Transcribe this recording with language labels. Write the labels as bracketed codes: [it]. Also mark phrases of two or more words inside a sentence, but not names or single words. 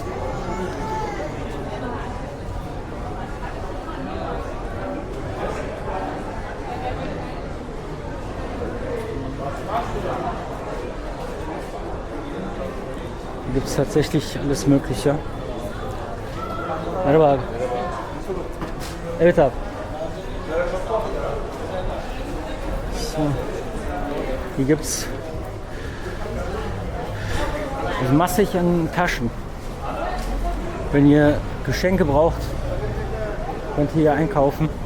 [de] Hier gibt es tatsächlich alles Mögliche. [tr] Merhaba. Evet abi. [de] So. Hier gibt es massig an Taschen. Wenn ihr Geschenke braucht, könnt ihr hier einkaufen.